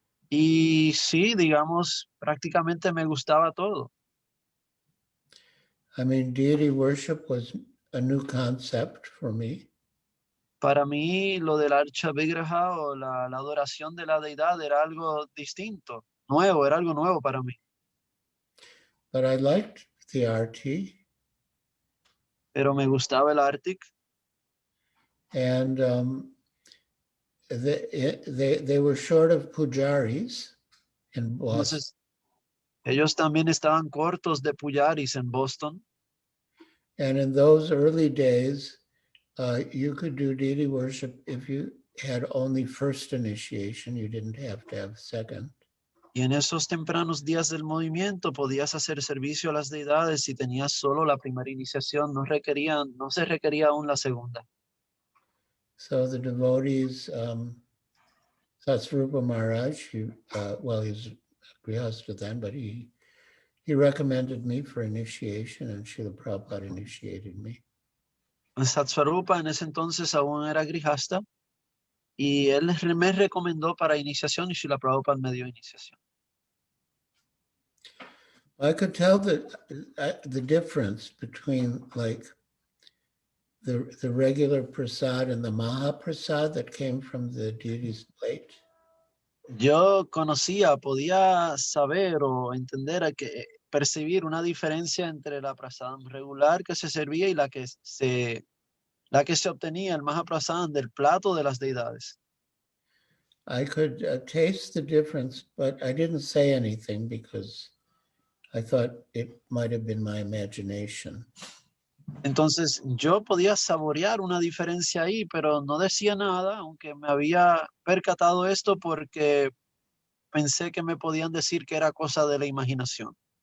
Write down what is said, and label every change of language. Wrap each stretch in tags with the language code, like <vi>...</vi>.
<es>Y sí, digamos, prácticamente me gustaba todo.</es> <en>I mean, deity worship was a new concept for me.</en> <es>Para mí, lo del Archa Vigraha o la adoración de la deidad era algo distinto, nuevo, era algo nuevo para mí.</es> <en>But I liked the RT.</en> <es>Pero me gustaba el Arctic.</es> <en>And they were short of pujaris in Boston.</en> <es>Entonces, ellos también estaban cortos de pujaris en Boston.</es> <en>And in those early days, you could do deity worship if you had only first initiation. You didn't have to have second.</en> <es>Y en esos tempranos días del movimiento podías hacer servicio a las deidades si tenías solo la primera iniciación, no se requería aún la segunda.</es> <en>So the devotees, Satsvarupa Maharaj, he was Grihastha then, but he recommended me for initiation, and Srila Prabhupada initiated me.</en> <es>Satsvarupa en ese entonces aún era Grihastha y él me recomendó para iniciación y Srila Prabhupada me dio iniciación.</es> <en>I could tell that the difference between like the regular prasad and the Mahaprasad that came from the deity's plate.</en> <es>Yo podía saber o entender percibir una diferencia entre la prasadam regular que se servía y la que se obtenía, el Mahaprasadam, del plato de las deidades.</es> <en>I could taste the difference, but I didn't say anything because I thought it might have been my imagination.</en> <es>Entonces yo podía saborear una diferencia ahí, pero no decía nada, aunque me había percatado esto porque pensé que me podían decir que era cosa de la imaginación.</es>